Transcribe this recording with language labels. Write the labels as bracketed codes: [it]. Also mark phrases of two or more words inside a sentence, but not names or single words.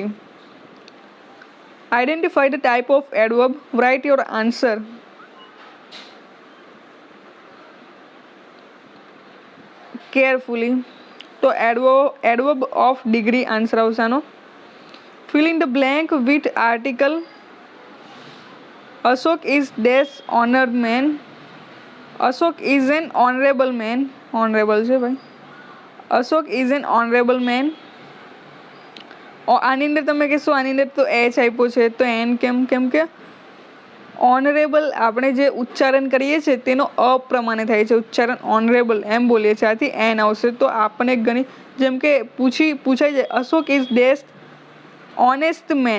[en] Identify the type of adverb. Write your answer. Carefully. [gu] તો [en] adverb of degree [gu] આન્સર આવશે આનો. [en] Fill in the blank with article. Ashok is dash honored man. Ashok is an honorable man. [gu] Honorable છે ભાઈ. [en] Ashok is an honorable man. [gu] આની અંદર તમે કહેશો આની અંદર તો એચ આપ્યો છે તો એન કેમ કે ઓનરેબલ આપણે જે ઉચ્ચારણ કરીએ છીએ તેનો અપ્રમાણે થાય છે ઉચ્ચારણ. ઓનરેબલ એમ બોલીએ છીએ, આથી એન આવશે. તો આપણને ઘણી જેમ કે પૂછાઈ જાય [en] Ashok is dash honest man.